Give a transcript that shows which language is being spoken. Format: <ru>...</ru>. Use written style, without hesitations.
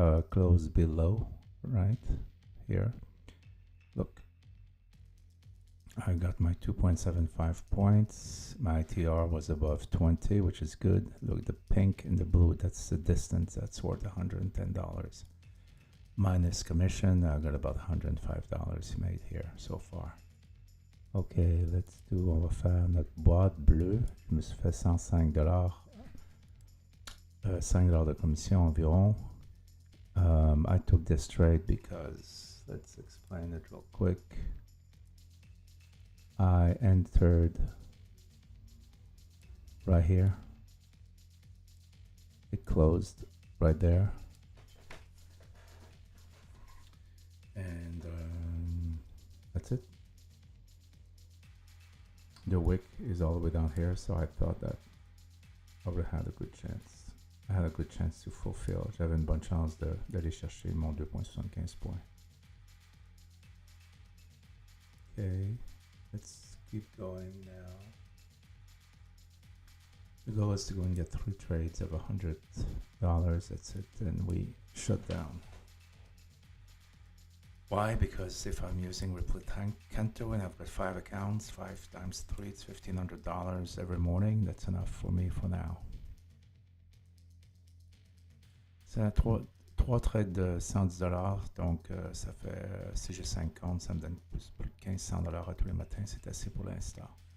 <en>Close below, right here. Look, I got my 2.75 points. My TR was above 20, which is good. Look, the pink and the blue, that's the distance. That's worth $110. minus commission, I got about $105 made here so far. Ok, let's do,</en> <fr>on va faire notre boîte bleue. Je me suis fait $105, $5 de commission environ.</fr> <en>I took this trade because, let's explain it real quick. I entered right here. It closed right there. And that's it. The wick is all the way down here, so I thought that I would have had a good chance. I had a good chance to fulfill.</en> <fr>J'avais une bonne chance d'aller chercher mon 2.75 points.</fr> <en>Okay, let's keep going now. The goal is to go and get 3 trades of $100. That's it, and we shut down. Why? Because if I'm using Ripple Canto and I've got 5 accounts, 5 times 3, it's $1,500 every morning. That's enough for me for now.</en> <fr>C'est 3 trades de $110, donc ça fait, si j'ai 5 comptes, ça me donne plus de $1,500 à tous les matins. C'est assez pour l'instant.</fr>